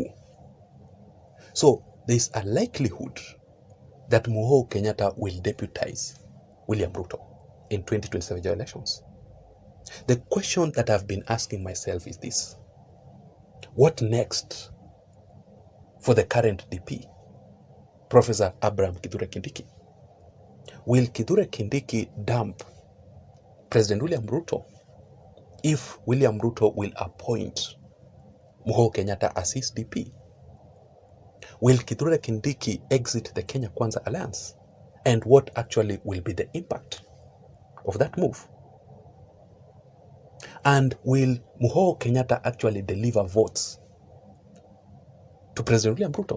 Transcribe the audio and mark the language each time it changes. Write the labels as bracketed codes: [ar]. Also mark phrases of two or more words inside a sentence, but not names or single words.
[en] So there is a likelihood that Muhoho Kenyatta will deputize William Ruto in 2027 elections. The question that I've been asking myself is this: what next for the current DP, Professor Abraham Kithure Kindiki? Will Kithure Kindiki dump President William Ruto if William Ruto will appoint Muhoho Kenyatta as his DP? Will Kithure Kindiki exit the Kenya Kwanza Alliance? And what actually will be the impact of that move? And will Muhoho Kenyatta actually deliver votes to President William Ruto?